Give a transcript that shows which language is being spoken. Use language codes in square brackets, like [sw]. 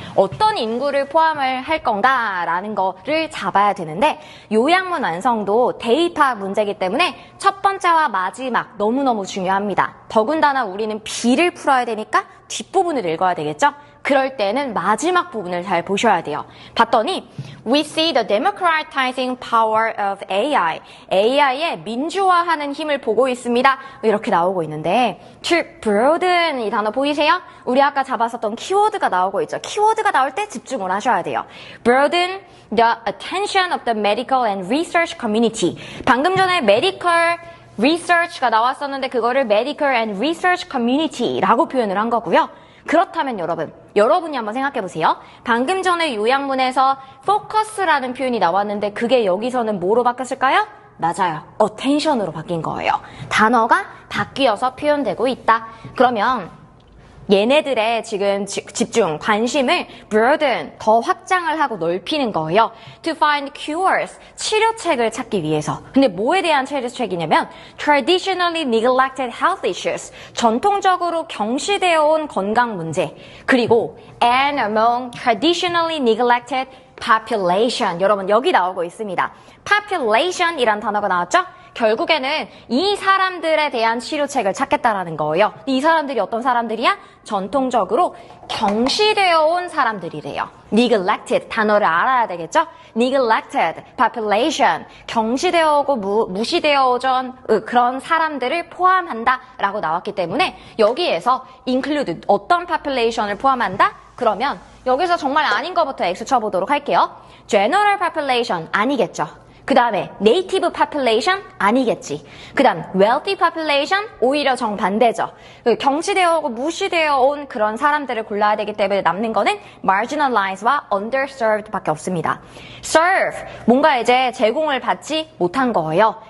[ko] 어떤 인구를 포함을 할 건가라는 거를 잡아야 되는데 요약문 완성도 대입학 문제이기 때문에 첫 번째와 마지막 너무너무 중요합니다. 더군다나 우리는 B를 풀어야 되니까 뒷부분을 읽어야 되겠죠? 그럴 때는 마지막 부분을 잘 보셔야 돼요. [en] 봤더니 We see the democratizing power of AI. [ko] AI의 민주화하는 힘을 보고 있습니다. 이렇게 나오고 있는데 [en] to broaden [ko] 이 단어 보이세요? 우리 아까 잡았었던 키워드가 나오고 있죠. 키워드가 나올 때 집중을 하셔야 돼요. [en] Broaden the attention of the medical and research community. [ko] 방금 전에 medical research가 나왔었는데 그거를 medical and research community라고 표현을 한 거고요. 그렇다면 여러분이 한번 생각해 보세요. 방금 전에 요약문에서 focus라는 표현이 나왔는데 그게 여기서는 뭐로 바뀌었을까요? 맞아요. attention으로 바뀐 거예요. 단어가 바뀌어서 표현되고 있다. 그러면 얘네들의 지금 집중, 관심을 broaden, 더 확장을 하고 넓히는 거예요. [en] To find cures, [ko] 치료책을 찾기 위해서. 근데 뭐에 대한 치료책이냐면 [en] traditionally neglected health issues, [ko] 전통적으로 경시되어 온 건강 문제. 그리고 [en] and among traditionally neglected population. [ko] 여러분 여기 나오고 있습니다. population이란 단어가 나왔죠? 결국에는 이 사람들에 대한 치료책을 찾겠다라는 거예요. 이 사람들이 어떤 사람들이야? 전통적으로 경시되어 온 사람들이래요. neglected 단어를 알아야 되겠죠? neglected population 경시되어 오고 무시되어 오던 그런 사람들을 포함한다라고 나왔기 때문에 여기에서 include 어떤 population을 포함한다? 그러면 여기서 정말 아닌 것부터 X 쳐보도록 할게요. general population 아니겠죠? 그 다음에 native population 아니겠지. 그 다음 wealthy population 오히려 정반대죠. 경시되어 오고 무시되어 온 그런 사람들을 골라야 되기 때문에 남는 거는 marginalized와 underserved 밖에 없습니다. serve 뭔가 이제 제공을 받지 못한 거예요.